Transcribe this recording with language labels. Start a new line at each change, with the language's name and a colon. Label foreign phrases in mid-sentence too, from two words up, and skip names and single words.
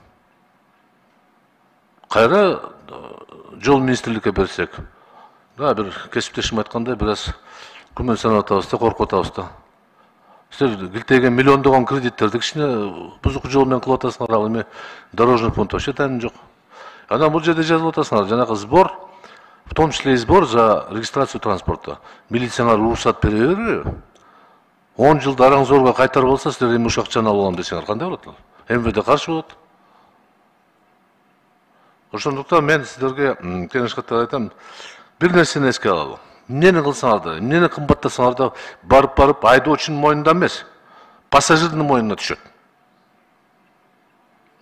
Kyrgyz: Кайра жол министрликке берсек, да бир кесиптешим айткандай бир аз күмөн санап атабыз да, коркуп атабыз да. Силер килтеген миллиондогон кредиттерди кичине бузук жол менен кылып атасыңар, ал эми
Russian: дорожный фонд вообще
Kyrgyz: тайны жок. Анан бул жерде жазып атасыңар, жанагы
Russian: сбор, в том числе и сбор за регистрацию транспорта.
Kyrgyz: Милицияңар уруксат бере бербейби? 10 жылда араңзорго кайтарып алса, силер эми ушул акчаны алып алам десеңер кандай болот? МВД каршы болот. Ошондуктан мен силерге кеңеш катары айтам, бир нерсени эске алалы. Эмнени кылсаңар да, эмнени кымбаттасаңар да барып айдоочунун мойнунда эмес, пассажирдин мойнуна түшөт.